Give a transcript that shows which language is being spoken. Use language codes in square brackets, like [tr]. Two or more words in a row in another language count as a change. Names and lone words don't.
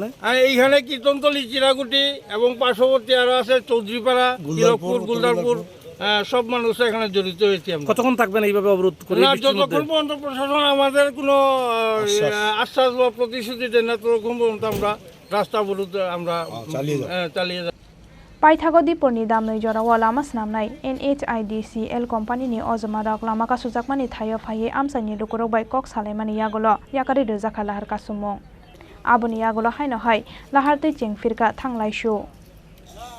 [bn] এইখানে কীর্তনতলী, চিরাকুটি এবং পার্শ্ববর্তী আরো আছে চৌধুরীপাড়া, তিলকপুর, গুলদারপুর, সব মানুষ এখানে জড়িত হয়েছে। কতক্ষণ থাকবেন এইভাবে অবরোধ করে? যতক্ষণ পর্যন্ত প্রশাসন আমাদের কোনো আশ্বাস বা প্রতিশ্রুতি দেন না, ততক্ষণ পর্যন্ত আমরা রাস্তা অবরোধ আমরা চালিয়ে যাব। [trp] Paithagodi porni damnoi jorao lama snamnai NHIDCL company ni ojmarok lama kasujakmani thayo phaye amsani lukurok bai kok salaimani yagolo yakari rejakha lahar kasumong aboni yagolo haino hai lahar tei chengfirka thanglai shu.